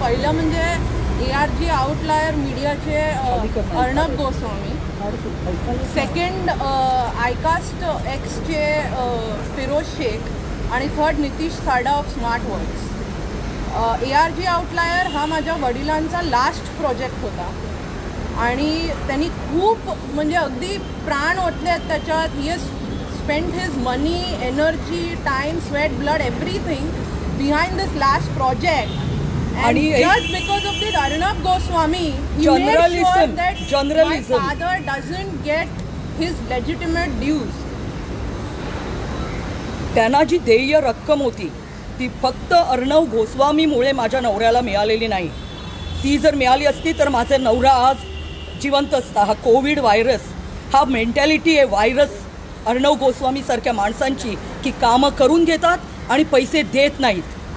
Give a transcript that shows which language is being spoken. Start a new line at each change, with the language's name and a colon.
Marathi: पहिलं म्हणजे ARG outlier मीडियाचे अर्णब गोस्वामी, सेकंड आयकास्ट एक्सचे फिरोज शेख आणि थर्ड नितीश साडा of smart words. ARG outlier हा माझ्या वडिलांचा लास्ट प्रोजेक्ट होता आणि त्यांनी खूप म्हणजे अगदी प्राण ओतले आहेत त्याच्यात।
English: He has spent his money, energy, time, sweat, blood, everything behind this last project. And just because of this Arnab Goswami, he made sure that my father doesn't get his legitimate dues.
Marathi: त्यांना जी देय रक्कम होती ती फक्त अर्णब गोस्वामीमुळे माझ्या नवऱ्याला मिळालेली नाही। ती जर मिळाली असती तर माझा नवरा आज जिवंत असता। हा कोविड व्हायरस, हा मेंटॅलिटी आहे व्हायरस अर्णब गोस्वामी सारख्या माणसांची, की कामं करून घेतात आणि पैसे देत नाहीत।